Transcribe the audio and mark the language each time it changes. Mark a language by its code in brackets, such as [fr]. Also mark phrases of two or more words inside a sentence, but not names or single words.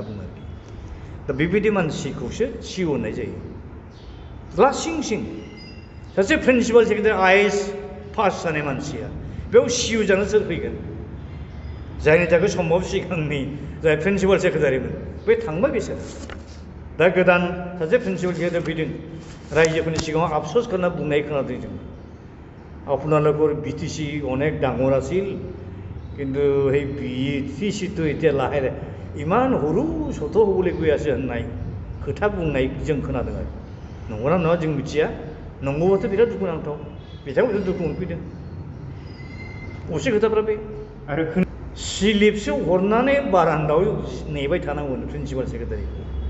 [brx] बुङो दा बेबायदि मानसिखौसो सिअ होननाय जायो लासिं सिं सासे [en] principal secretary [brx] आइएएस पास जानाय मानसिया बेयाव सिअ जानो सोर फैगोन जायनि थाखाय सम्भब सिगांनि जाय [en] principal secretary [brx] बे थांबाय बिसोर दा गोदान सासे [en] principal secretary [brx] फैदों रायजोफोरनि सिगाङाव आफस'स खालामना बुंनाय खोनादों जों [as] আপোনালোকৰ বিটিচি অনেক ডাঙৰ আছিল কিন্তু সেই বিটিচিটো এতিয়া লাহে লাহে ইমান সৰু সত হ'বলৈ গৈ আছে [brx] होननाय खोथा बुंनाय जों खोनादों आरो नंगौना नङा जों मिथिया नंगौबाथ' बिराद दुखुनांथाव बिथांमोनजों दुखु मोनफैदों असे खोथाफ्रा बे आरो स्लिपसो हरनानै बारान्दायाव नेबाय थानांगौनो [en] principal secretary